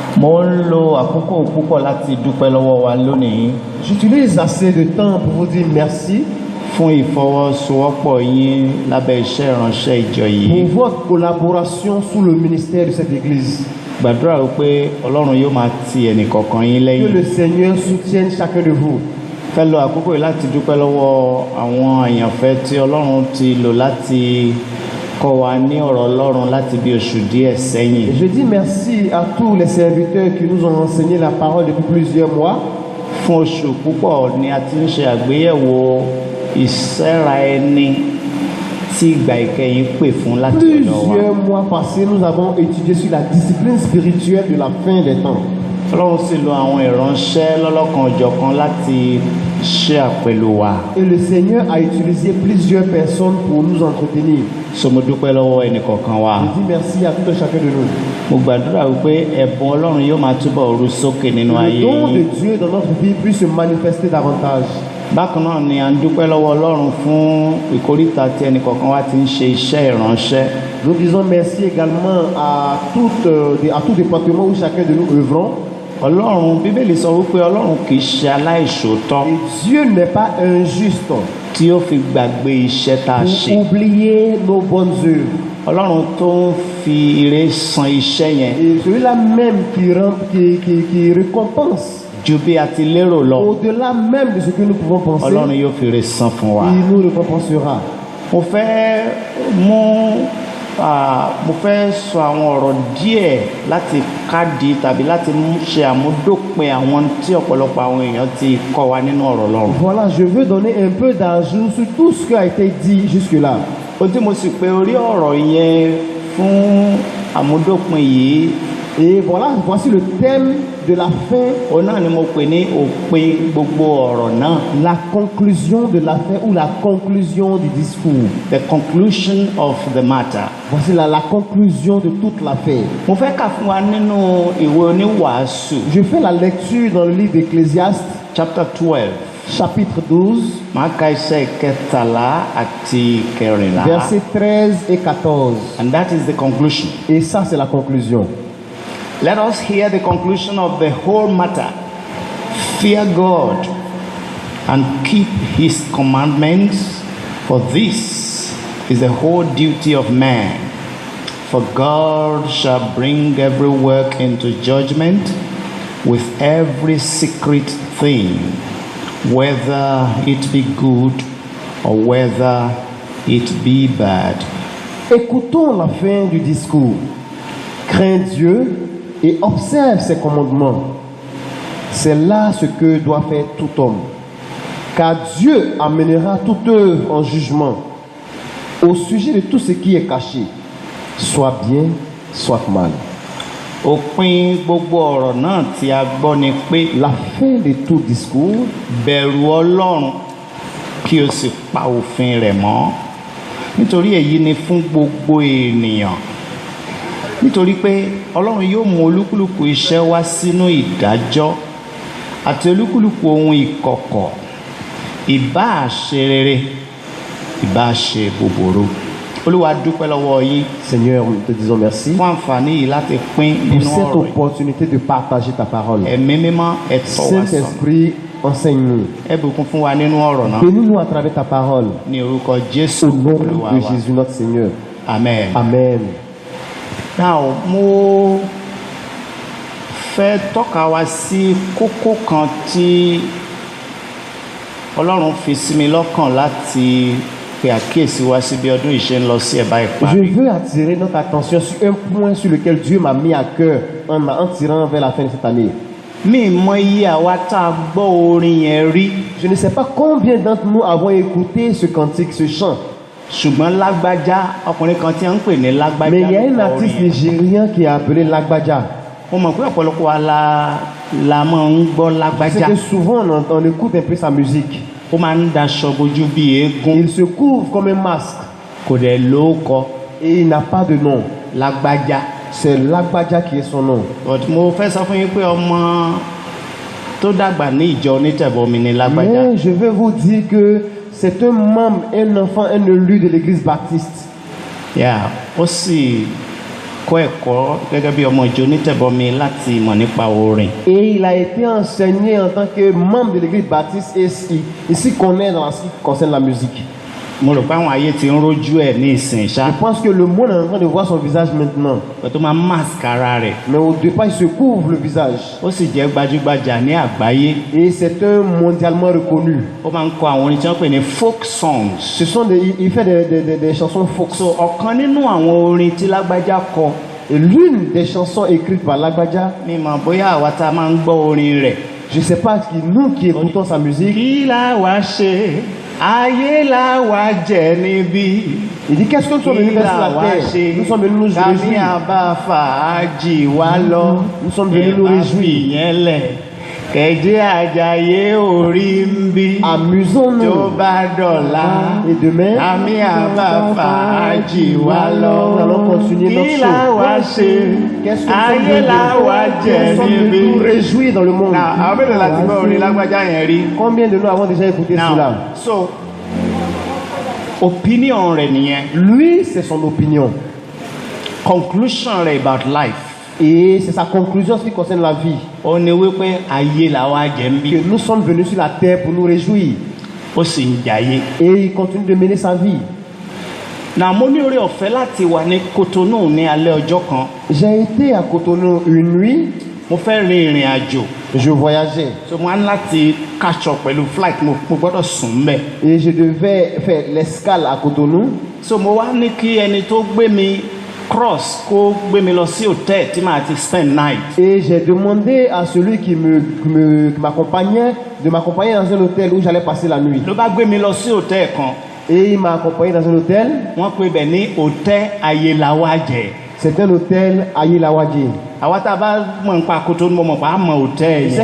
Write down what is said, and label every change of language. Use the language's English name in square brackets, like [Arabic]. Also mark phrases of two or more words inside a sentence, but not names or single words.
[Yoruba] Mo ń lo àkókò púpọ̀ láti dúpẹ́ lọ́wọ́ wa lónìí [French] J'utilise assez de temps pour vous dire merci [Yoruba] fún ìfọwọ́sowọ́pọ̀ yín lábẹ́ iṣẹ́ ìránṣẹ́ ìjọ yìí. [French] pour votre collaboration sous le ministère de cette église. [Yoruba] Gbàdúrà wípé Ọlọ́run yóò máa ti ẹnìkọ̀ọ̀kan yín [French] Que [Yoruba] lẹ́yìn. [French] le Seigneur soutienne chacun de vous. [Yoruba] Fẹ́ lo àkókò yìí láti dúpẹ́ lọ́wọ́ àwọn àyànfẹ́ tí Ọlọ́run ti lò láti kọ́ wa ní ọ̀rọ̀ Ọlọ́run láti bí oṣù díẹ̀ sẹ́yìn. [French] Et je dis merci à tous les serviteurs qui nous ont enseigné la parole depuis plusieurs mois. [Yoruba] Fún oṣù púpọ̀ ni a ti ń ṣe àgbéyẹ̀wò ìṣẹ́ra ẹni tí ìgbà ìkẹyìn pè fún láti ọ̀dọ̀ wa. [French] Plusieurs mois passés, nous avons étudié sur la discipline spirituelle de la fin des temps. [Yoruba] Ọlọ́run sì lo àwọn ìránṣẹ́ lọ́lọ́kan-ò-jọ̀kan láti ṣe àpèlò wa. [French] Et le Seigneur a utilisé plusieurs personnes pour nous entretenir. [Yoruba] So mo dúpẹ́ lọ́wọ́ ẹnìkọ̀ọ̀kan wa. [French] Je dis merci à tout un chacun de nous. [Yoruba] Mo gbàdúrà wípé ẹ̀bùn Ọlọ́run yóò máa túbọ̀ ru sókè nínú [French] Que [Yoruba] ayé [French] le don de [Yoruba] yín. [French] Dieu dans notre vie puisse se manifester davantage. [Yoruba] Bákan náà ni à ń dúpẹ́ lọ́wọ́ Ọlọ́run fún ìkóríta tí ẹnìkọ̀ọ̀kan wa ti ń ṣe iṣẹ́ ìránṣẹ́. [French] Nous disons merci également à tout département où chacun de nous œuvrons. [Yoruba] Ọlọ́run Bíbélì sọ wípé Ọlọ́run kì í ṣe aláìṣòótọ́ [French] Et Dieu n'est pas injuste [Yoruba] tí ó fi gbàgbé iṣẹ́ tá a ṣe. [French] pour oublier nos bonnes œuvres. [Yoruba] Ọlọ́run tó ń fi ire san iṣẹ́ yẹn [French] Et celui-là même qui récompense [Yoruba] ju bí a ti lérò lọ. [French] au-delà même de ce que nous pouvons penser, [Yoruba] Ọlọ́run yóò fi ire san fún wa. [French] il nous récompensera. [Yoruba] Mo fẹ́ sọ àwọn ọ̀rọ̀ díẹ̀ láti kádìí tàbí láti ṣe àmúdópin àwọn tí ọ̀pọ̀lọpọ̀ àwọn èèyàn ti kọ́ wa nínú ọ̀rọ̀ Ọlọ́run. [French] Voilà, je veux donner un peu d'ajout sur tout ce qui a été dit jusque-là. [Yoruba] Ohun tí mo sì pè orí ọ̀rọ̀ yẹn fún àmúdópin yìí, [French] Et voilà, voici le thème de la fin, [Yoruba] òun náà ni mo pè ní òpin gbogbo ọ̀rọ̀ náà. [French] la conclusion de la fin ou la conclusion du discours. [English] The conclusion of the matter. [French] Voici la conclusion de toute l'affaire. [Yoruba] Mo fẹ́ kà fún wa nínú ìwé oníwàásù [French] Je fais la lecture dans le livre d'Ecclésiaste, [English] chapter 12. [French] chapitre 12, [Yoruba] Màá ka iṣẹ́ kẹtàlá àti kẹrìnlá. [French] versets 13 et 14. [English] And that is the conclusion. [French] Et ça, c'est la conclusion. [English] Let us hear the conclusion of the whole matter. Fear God and keep his commandments, for this is the whole duty of man. For God shall bring every work into judgment with every secret thing, whether it be good or whether it be bad. [French] Écoutons la fin du discours. Crains Dieu et observe ses commandements. C'est là ce que doit faire tout homme. Car Dieu amènera toute œuvre en jugement au sujet de tout ce qui est caché, soit bien, soit mal. [Yoruba] Òpin gbogbo ọ̀rọ̀ náà tí a gbọ́ ni pé La fin de tout discours, bẹ̀rù Ọlọ́run kí o sì pa òfin rẹ̀ mọ́, nítorí èyí ni fún gbogbo ènìyàn. Nítorí pé Ọlọ́run yóò mú olúkúlùkù iṣẹ́ wá sínú ìdájọ́ àti olúkúlùkù ohun ìkọ̀kọ̀, ìbáà ṣe rere ìbáà ṣe búburú. Olúwa dúpẹ́ lọ́wọ́ yín [French] Seigneur, nous te disons merci [Yoruba] fún àǹfààní yìí láti pín [French] pour [Yoruba] nínú [French] cette [Yoruba] ọ̀rọ̀ yìí. [French] opportunité de partager ta parole. [Yoruba] Ẹ̀mí mímọ́ ẹ tọ́ wa sọ́nà. [French] Saint-Esprit, enseigne-nous. [Yoruba] Ẹ bùkún fún wa nínú ọ̀rọ̀ náà [French] Bénis-nous à travers ta parole. [Yoruba] ní orúkọ Jésù [French] Au nom [Yoruba] Olúwa [French] de [Yoruba] wa. [French] Jésus notre Seigneur. Amen. Amen. [Yoruba] Now, mo fẹ́ tọ́ka wa sí kókó kan tí Ọlọ́run fi sí mi lọ́kàn láti pe àkíyèsí wa sí bí ọdún yìí ṣe ń lọ sí ẹ̀bá [French] Je [Yoruba] ìparí. [French] veux attirer notre attention sur un point sur lequel Dieu m'a mis à cœur en tirant vers la fin de cette année. [Yoruba] Mi mọ iye àwa tá a gbọ́ orin yẹn rí, [French] Je ne sais pas combien d'entre nous avons écouté ce cantique, ce chant, [Yoruba] ṣùgbọ́n lágbájá, ọkùnrin kan tí wọ́n ń pè ní lágbájá [French] mais il y a un [Yoruba] ló kọ [French] artiste [Yoruba] orin yẹn. [French] nigérien qui est appelé Lagbaja. [Yoruba] Mo mọ̀ pé ọ̀pọ̀lọpọ̀ wa la máa ń gbọ́ [French] C'est [Yoruba] lágbájá. [French] que souvent on écoute un peu sa musique. [Yoruba] Ó máa ń daṣọ bojú bí eégún, [French] Il se couvre comme un masque [Yoruba] kò dẹ̀ lóókọ [French] et il n'a pas de nom. [Yoruba] lágbájá. [French] C'est Lagbaja qui est son nom. [Yoruba] But mo fẹ́ sọ fún yín pé ọmọ tó dàgbà ní ìjọ onítẹ̀bọmi ni lágbájá. [French] Mais je vais vous dire que c'est un membre, un enfant, un élu de l'église baptiste. [Yoruba] Yeah, ó sì kọ́ ẹ̀kọ́ gẹ́gẹ́ bí ọmọ ìjọ onítẹ̀bọmi láti mọ̀ nípa orin. [French] Et il a été enseigné en tant que membre de l'église baptiste et il s'y connaît dans ce qui concerne la musique. [Yoruba] Mo rò pé àwọn ayé ti ń rójú ẹ̀ ní ìsìn ṣá. [French] Je pense que le monde est en train de voir son visage maintenant. [Yoruba] Tó máa mask ara rẹ̀. [French] Mais au départ, il se couvre le visage. [Yoruba] Ó sì jẹ́ gbajúgbajà ní àgbáyé. [French] Et c'est un mondialement reconnu. [Yoruba] Ó máa ń kọ àwọn orin tí wọ́n pè ní [English] folk songs. [French] Il fait des chansons folk. [Yoruba] So ọ̀kan nínú àwọn orin tí Lágbájá kọ. [French] Et l'une des chansons écrites par Lágbájá. [Yoruba] Mi mọ̀ bóyá àwa tá a máa ń gbọ́ orin rẹ̀. [French] Je sais pas qui nous qui écoutons sa musique. [Yoruba] Kí la wá ṣe? Ayé la wá jẹ níbí. [French] Il dit qu'est-ce que nous sommes venus faire sur la terre? Nous sommes venus nous réjouir. [Yoruba] Kàmí àbá fàájì wá lọ. [French] Nous sommes venus nous réjouir. [Yoruba] Ìyẹn lẹ̀. Kẹ̀jẹ́ àjàyè orí ń bí. [French] Amusons-nous. [Yoruba] Tó bá dọ̀la. [French] Et demain, [Yoruba] Kàmí àbá fàájì wá lọ. [French] nous allons continuer notre [Yoruba] Kí la wá ṣe? [French] Qu'est-ce que [Yoruba] Ayé la wá jẹ [French] nous sommes [Yoruba] níbí. [French] venus nous réjouir dans le monde. [Yoruba] Àwọn mélòó láti gbọ́ orin Lágbájá yẹn rí? [French] Combien de nous avons déjà écouté cela? [Yoruba] So, opinion rẹ̀ nìyẹn. [French] Lui, c'est son opinion. [Yoruba] Conclusion rẹ̀ [English] about life. [French] Et c'est sa conclusion en ce qui concerne la vie. [Yoruba] Ó ní wípé ayé la wá jẹ ń bí. [French] Que nous sommes venus sur la terre pour nous réjouir. [Yoruba] Ó sì ń jayé. [French] Et il continue de mener sa vie. [Yoruba] Now mo ní oore ọ̀fẹ́ láti wà ní Cotonou ní alẹ́ ọjọ́ kan. [French] J'ai été à Cotonou une nuit. [Yoruba] Mo fẹ́ rin ìrìn àjò. [French] Je voyageais. [Yoruba] So mo á ní láti [English] catch up [Yoruba] pẹ̀lú flight mo gbọ́dọ̀ sùn mbẹ̀. [French] Et je devais faire l'escale à Cotonou. [Yoruba] So mo wá ní kí ẹni tó gbé mi cross kó gbé mi lọ sí hòtẹ́ẹ̀ tí màá ti [English] spend night. [French] Et j'ai demandé à celui qui m'accompagnait de m'accompagner dans un hôtel où j'allais passer la nuit. [Yoruba] Ló bá gbé mi lọ sí hòtẹ́ẹ̀ kan. [French] Et il m'a accompagné dans un hôtel. [Yoruba] Wọ́n pè bẹ̀ ní hòtẹ́ẹ̀ Ayélawájẹ. [French] C'est un hôtel à Ayélawájẹ. [Yoruba] Àwa tá a bá mọ̀ nípa Cotonou mo mọ̀ pé a mọ̀ hòtẹ́ẹ̀ yẹn.